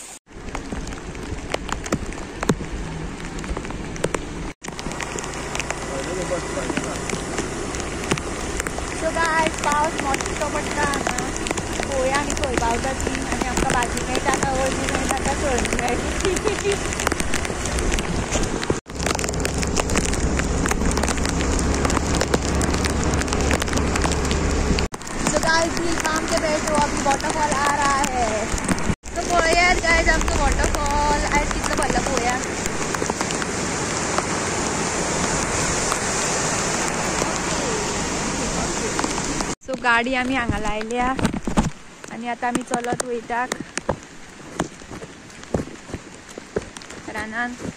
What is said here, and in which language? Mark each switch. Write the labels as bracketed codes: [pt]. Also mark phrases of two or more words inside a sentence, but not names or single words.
[en] So guys, [kok] पावस मोठो पडटा हांगा. पळोवया आमी खंय पावता ती आनी आमकां भाजी मेळटा काय वळची मेळटा काय चळणी मेळटा. [en] So guys, [hi] काम के बैठ तो अभी वॉटरफॉल आ रहा है. [kok] तो पळोवया गाइस आमचो वॉटरफॉल आयज कितलो भरला पळोवया. सो गाडी आमी हांगा लायल्या आनी आतां आमी चलत वयतात रानान.